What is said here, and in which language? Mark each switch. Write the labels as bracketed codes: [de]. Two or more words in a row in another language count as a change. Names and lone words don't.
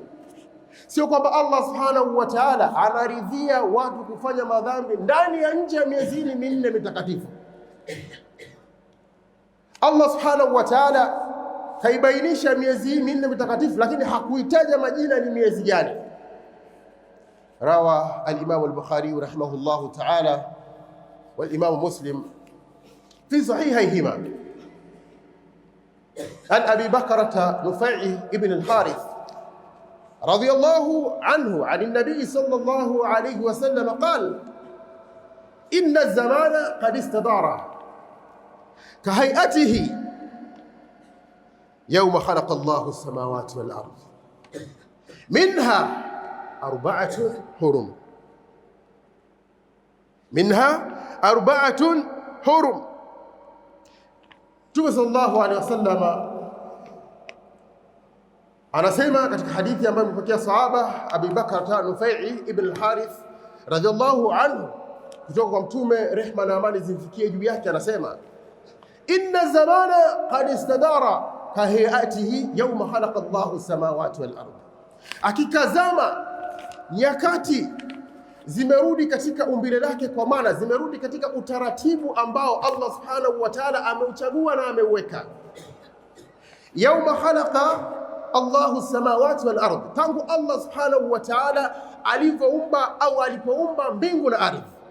[sw] Sio kwamba [ar] الله سبحانه وتعالى [sw] anaridhia watu kufanya madhambi ndani ya nje ya miezi hii minne mitakatifu. [ar] الله سبحانه وتعالى [sw] kaibainisha miezi hii minne mitakatifu, lakini hakuitaja majina ni miezi gani. [ar] رواه الإمام البخاري رحمه الله تعالى والإمام مسلم في صحيحيهما عن أبي بكرة نفيع بن الحارث رضي الله عنه عن النبي صلى الله عليه وسلم قال إن الزمان قد استدار كهيئته يوم خلق الله السماوات والأرض منها أربعة حرم، منها أربعة حرم, minha arba'atun hurum. [sw] Mtume [ar] صلى الله عليه وسلم [sw] anasema katika hadithi ambayo mpokea sahaba Abi Bakr Nufai ibn al-Harith [ar] رضي الله عنه [sw] kutoka kwa Mtume, rehma na amani zimfikie juu yake, anasema [ar] إن زمان قد استدار كهيئته يوم خلق الله سماوات والأرض, [sw] akikazama nyakati zimerudi katika umbile lake, kwa maana zimerudi katika utaratibu ambao [ar] الله سبحانه وتعالى [sw] ameuchagua na ameuweka. [ar] يوم خلق الله سماوات والأرض, [sw] tangu [ar] الله سبحانه وتعالى [sw] alivyoumba au alipoumba mbingu na ardhi.